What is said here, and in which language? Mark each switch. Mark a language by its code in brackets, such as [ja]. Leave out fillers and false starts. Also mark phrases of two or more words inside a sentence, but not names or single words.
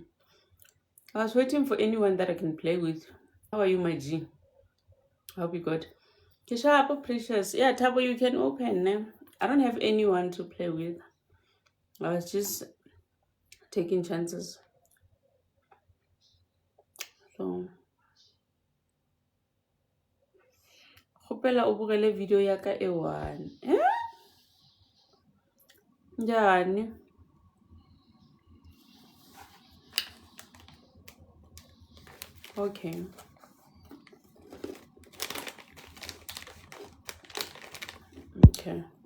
[en] I was waiting for anyone that I can play with. How are you, my G? I hope you good. Kisha, Precious. Yeah, Tabo, you can open. I don't have anyone to play with. I was just taking chances. So, [nso] hopela o bogele video ya ka e one. [en] Njani? Okay. Okay.